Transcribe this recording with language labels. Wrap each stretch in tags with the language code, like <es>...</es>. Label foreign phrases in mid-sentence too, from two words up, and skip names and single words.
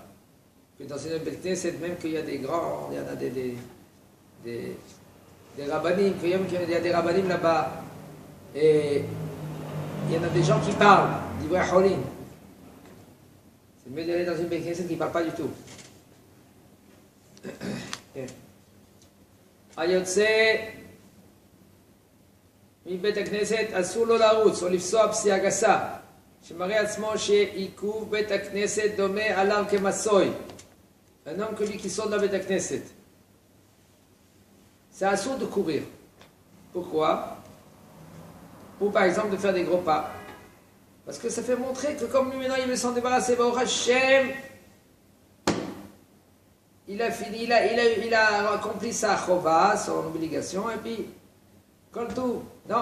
<fr>Que dans une</fr> <he>בית כנסת,</he> <fr>même qu'il y a des grands, il y en a des rabbinim, qu'il y a des rabbinim là-bas, et il y en a des gens qui parlent,</fr> <he>דברי חולין.</he> <fr>C'est mieux d'aller dans une</fr> <he>בית כנסת</he> <fr>qui ne parle pas du tout.</fr> <he>היוצא מבית הכנסת אסור לו לרוץ או לפסוע פסיעה גסה שמראה עצמו שעיכוב בית הכנסת דומה עליו כמסוי.</he> <fr>Un homme que lui qui sort de la</fr> <he>בית כנסת.</he> <fr>C'est assourd de courir. Pourquoi? Ou par exemple de faire des gros pas. Parce que ça fait montrer que comme lui maintenant il veut s'en débarrasser,</fr> <he>ברוך השם,</he> <fr>il a fini, il a accompli sa chova, son obligation, et puis, comme tout, non.</fr>